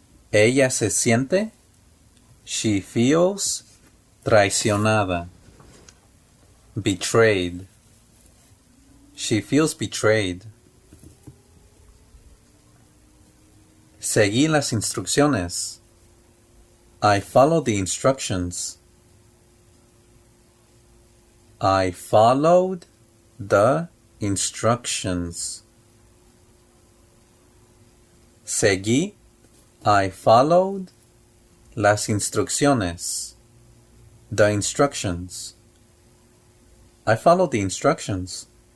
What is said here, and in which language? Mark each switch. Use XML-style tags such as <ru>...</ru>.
<es>Ella se siente.</es> <en>She feels</en> <es>traicionada.</es> <en>Betrayed. She feels betrayed.</en> <es>Seguí las instrucciones.</es> <en>I followed the instructions. I followed the instructions.</en> <es>Seguí.</es> <en>I followed</en> <es>las instrucciones.</es> <en>The instructions. I followed the instructions.</en>